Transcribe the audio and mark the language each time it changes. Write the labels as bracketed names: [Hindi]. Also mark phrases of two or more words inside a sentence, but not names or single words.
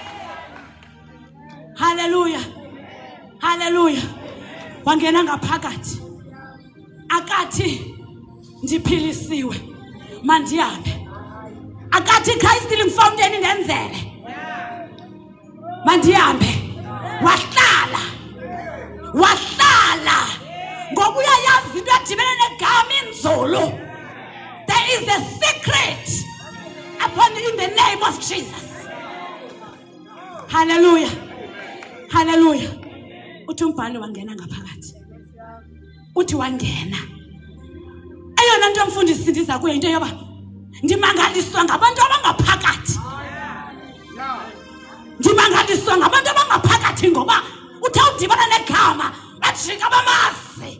[Xhosa] Hallelujah. Hallelujah. Wangena ngaphakathi akathi ndiphilisiwe mandihambe. Akathi [English] Christ living fountain [Xhosa] indenzele mandihambe. Wahlala ngoba uyayazi into edibene negama inzulu. [English] There is a secret upon in the name of Jesus. [Xhosa] Hallelujah. Hallelujah. Uthi umbhalo wangena ngaphakathi. Uthi wangena. Eyona nto mfundisi ndiza kuyo into yoba ndimangaliswa ngabantu abangaphakathi. Ndimangaliswa ngabantu abangaphakathi ngoba uthi udibana negama bajika bamazi.